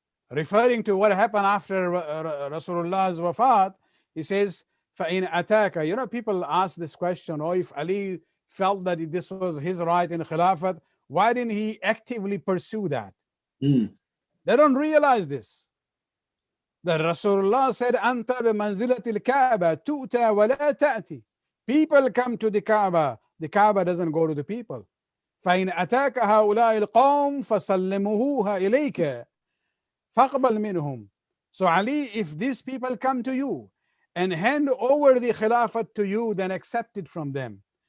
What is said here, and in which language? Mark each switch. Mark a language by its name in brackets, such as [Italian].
[English] Referring to what happened after Rasulullah's wafat, he says, [Arabic] فَإِنْ أَتَاكَ. [English] You know, people ask this question, or if Ali felt that this was his right in Khilafat, why didn't he actively pursue that? They don't realize this. That Rasulullah said, [Arabic] أَنْتَ بِمَنْزِلَةِ الْكَعْبَةِ تُؤْتَى وَلَا تَأْتِي. [English] People come to the Kaaba doesn't go to the people. [Arabic] فَإِنْ أَتَاكَ هَؤُلَاءِ الْقَوْمِ فَسَلِّمُوهَا إِلَيْكَ فَاقْبَلْ مِنْهُمْ. [English] So Ali, if these people come to you and hand over the Khilafat to you, then accept it from them.